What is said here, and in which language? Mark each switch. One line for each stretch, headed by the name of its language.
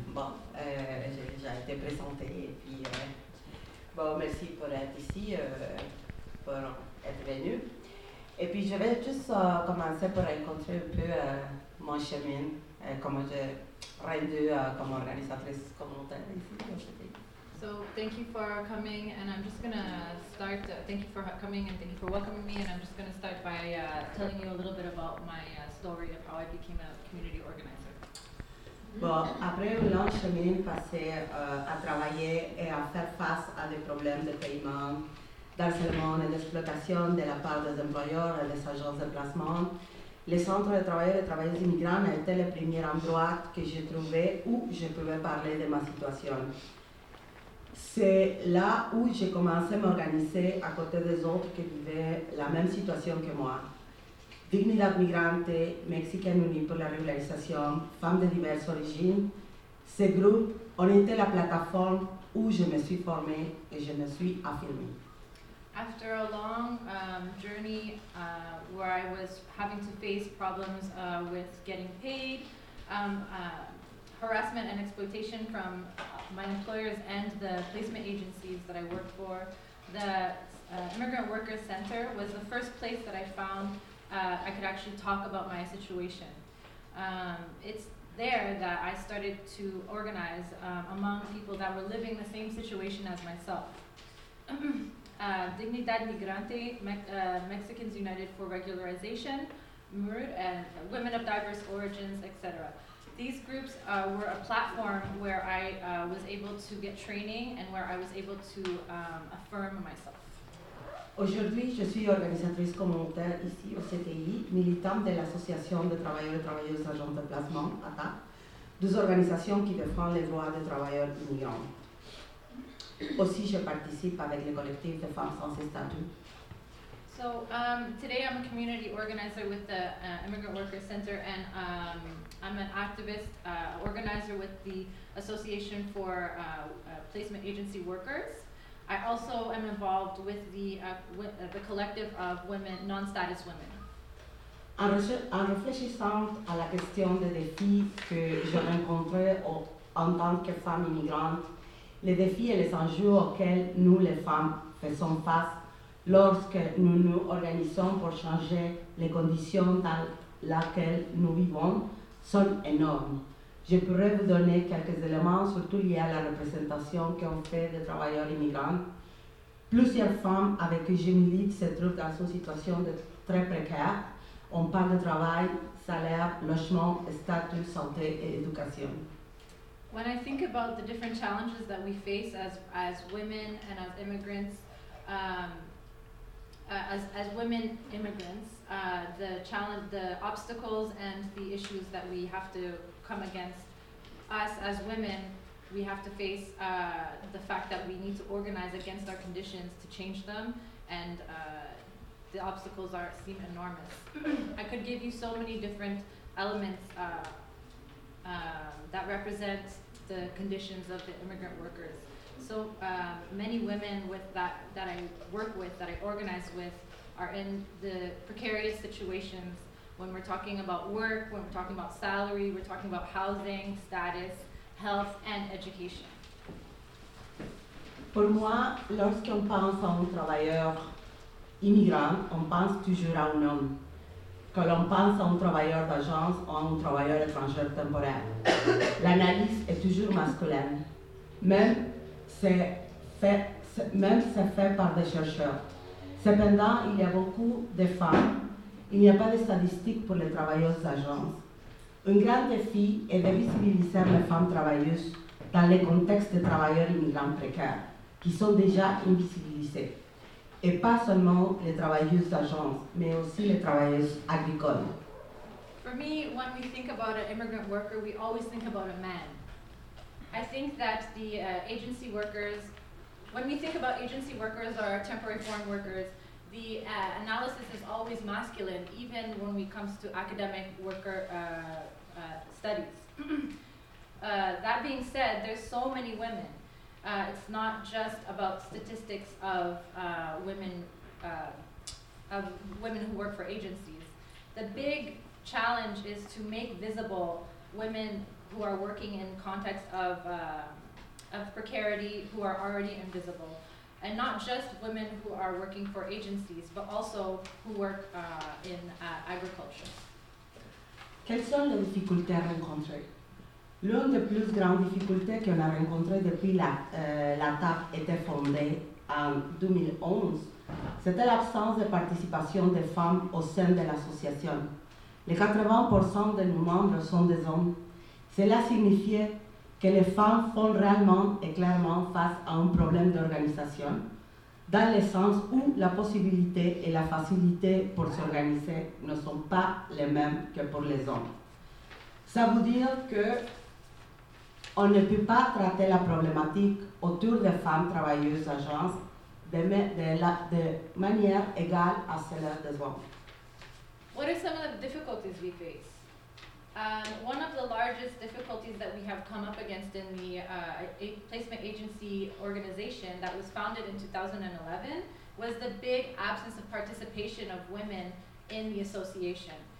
French: Bon, j'ai été présentée et puis, bon, merci pour être ici, pour être venue. Et puis, je vais juste commencer pour raconter un peu mon chemin, comment j'ai rendu comme organisatrice communautaire ici.
English: So thank you for coming, and I'm just gonna start. Thank you for coming and thank you for welcoming me. And I'm just gonna start by telling you a little bit about my story of how I became a community organizer.
French: Bon, après un long chemin passé à travailler et à faire face à des problèmes de paiement, d'harcèlement et d'exploitation de la part des employeurs et des agences de placement, les centres de travail et de travailleurs immigrants étaient le premier endroit que j'ai trouvé où je pouvais parler de ma situation. C'est là où j'ai commencé à m'organiser à côté des autres qui vivaient la même situation que moi. Dignidad Migrante, Mexicaine Unie pour la régularisation, femmes de diverses origines, ces groupes ont été la plateforme où je me suis formée et je me suis affirmée.
English: After a long journey where I was having to face problems with getting paid, harassment and exploitation from my employers and the placement agencies that I worked for, the Immigrant Workers Center was the first place that I found I could actually talk about my situation. It's there that I started to organize among people that were living the same situation as myself. Dignidad Migrante, Mexicans United for Regularization, MURD, and Women of Diverse Origins, etc. These groups were a platform where I was able to get training and where I was able to affirm myself.
French: Aujourd'hui, je suis organisatrice communautaire ici au CTI, militante de l'Association de travailleurs et travailleuses agents de placement, ATA, deux organisations qui défendent les droits des travailleurs immigrants. Aussi, je participe avec le collectif de femmes sans statut.
English: So, today I'm a community organizer with the Immigrant Workers Center and I'm an activist organizer with the Association for Placement Agency Workers. I also am involved with the collective of women, non-status women.
French: En réfléchissant à la question des défis que je rencontrais en tant que femme immigrante, les défis et les enjeux auxquels nous, les femmes, faisons face lorsque nous nous organisons pour changer les conditions dans lesquelles nous vivons sont énormes. Je pourrais vous donner quelques éléments, surtout liés à la représentation qu'on fait des travailleurs immigrants. Plusieurs femmes avec qui je milite se trouvent dans une situation de très précaire. On parle de travail, salaire, logement, statut, santé et éducation.
English: When I think about the different challenges that we face as women and as immigrants, as women immigrants, the challenge, the obstacles and the issues that we have to come against, us as women, we have to face the fact that we need to organize against our conditions to change them, and the obstacles seem enormous. I could give you so many different elements that represent the conditions of the immigrant workers. So many women that I work with, that I organize with, are in the precarious situations when we're talking about work, when we're talking about salary, we're talking about housing, status, health, and education.
French: Pour moi, lorsqu'on pense à un travailleur immigrant, on pense toujours à un homme. Que l'on pense à un travailleur d'agence ou à un travailleur étranger temporaire. L'analyse est toujours masculine, même c'est fait par des chercheurs. Cependant, il y a beaucoup de femmes. Il n'y a pas de statistiques pour les travailleuses d'agence. Un grand défi est de visibiliser les femmes travailleuses dans le contexte des travailleurs immigrants précaires, qui sont déjà invisibilisés. Et pas seulement les travailleuses d'agence, mais aussi les travailleuses agricoles.
English: For me, when we think about an immigrant worker, we always think about a man. I think that the agency workers, when we think about agency workers or temporary foreign workers, the analysis is always masculine, even when it comes to academic worker studies. That being said, there's so many women. It's not just about statistics of women who work for agencies. The big challenge is to make visible women who are working in context of precarity who are already invisible. And not just women who are working for agencies, but also who work in agriculture.
French: Quelles sont les difficultés rencontrées? L'une des plus grandes difficultés qu'on a rencontrées depuis la TAP était fondée en 2011, c'était l'absence de participation des femmes au sein de l'association. Les 80% de nos membres sont des hommes. Cela signifiait que les femmes font réellement et clairement face à un problème d'organisation, dans le sens où la possibilité et la facilité pour s'organiser ne sont pas les mêmes que pour les hommes. Ça veut dire que on ne peut pas traiter la problématique autour des femmes travailleuses agences de manière égale à celle des hommes.
English: What are some of the difficulties we face? One of the largest difficulties that we have come up against in the placement agency organization that was founded in 2011 was the big absence of participation of women in the association.